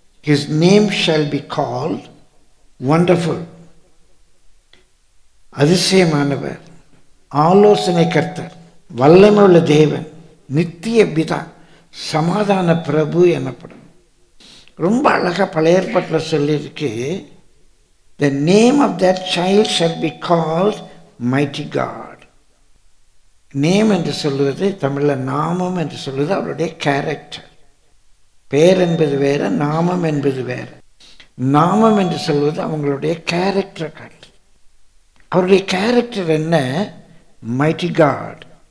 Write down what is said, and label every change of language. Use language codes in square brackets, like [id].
[en] His name shall be called Wonderful. [ta] அதிசயமானவர், ஆலோசனை கர்த்தர், வல்லமையுள்ள தேவன், நித்திய பிதா, சமாதான பிரபு எனப்படும். ரொம்ப அழகாக பழைய ஏற்பாட்டில் சொல்லியிருக்கு. [en] The name of that child shall be called Mighty God. [ta] Name என்று சொல்லுவது தமிழில் நாமம் என்று சொல்லுவது அவருடைய கேரக்டர். பேர் என்பது வேற, நாமம் என்பது வேற. நாமம் என்று சொல்வது அவங்களுடைய கேரக்டர் காட்டு. அவருடைய கேரக்டர் என்ன? Mighty God.